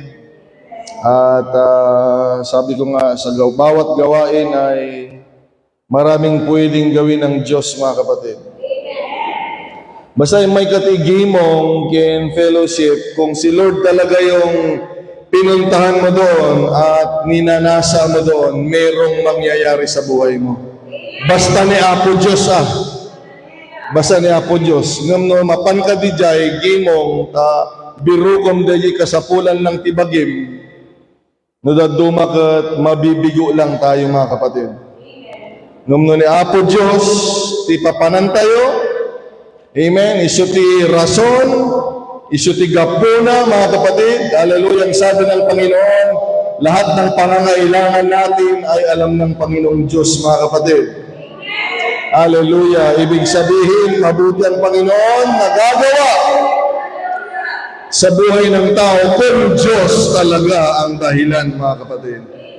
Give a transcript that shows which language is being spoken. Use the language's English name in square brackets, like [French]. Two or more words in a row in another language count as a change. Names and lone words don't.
[Filipino] At sabi ko nga, sa bawat gawain ay maraming pwedeng gawin ng Diyos, mga kapatid. Basta may katigimong kin fellowship, kung si Lord talaga yung pinuntahan mo doon at ninanasa mo doon, merong mangyayari sa buhay mo. [Iloko] Basta ni Apo Diyos Basta ni Apo Diyos. Ngam no mapan ka di jay, gimong ta birukom dayi kasapulan ng tibagim. [Filipino] No dadumakat mabibigo lang tayo, mga kapatid. [Iloko] Ngam no ni Apo Diyos, ti papanan tayo. Amen. Isu ti rason, isu ti gapuna, [Filipino] mga kapatid. Hallelujah. Ang sabi ng Panginoon, lahat ng pangangailangan natin ay alam ng Panginoong Diyos, mga kapatid. Hallelujah. Ibig sabihin, mabuti ang Panginoon nagagawa sa buhay ng tao kung Diyos talaga ang dahilan, mga kapatid.